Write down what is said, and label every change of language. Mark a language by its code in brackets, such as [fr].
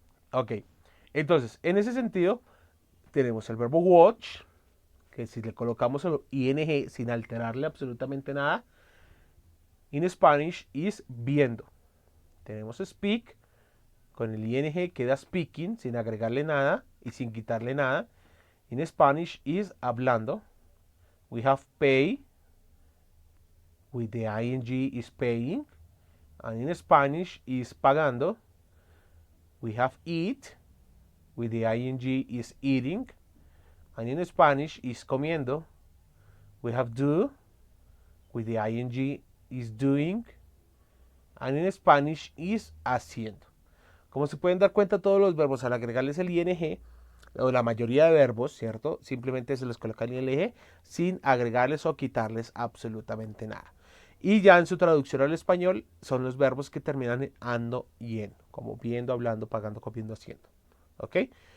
[es] Ok, entonces en ese sentido tenemos el verbo watch, que si le colocamos el ing sin alterarle absolutamente nada, [en] in Spanish is [es] viendo. Tenemos speak, con el ing queda speaking, sin agregarle nada y sin quitarle nada. [en] In Spanish is hablando. We have pay, with the ing is paying. And in Spanish is pagando. We have eat, with the ing is eating. And in Spanish is comiendo. We have do, with the ing is doing. And in Spanish is haciendo. [es] Como se pueden dar cuenta, todos los verbos al agregarles el ing, o la mayoría de verbos, ¿cierto? Simplemente se les coloca el ing sin agregarles o quitarles absolutamente nada. Y ya en su traducción al español son los verbos que terminan en ando y en, como viendo, hablando, pagando, comiendo, haciendo. ¿Ok?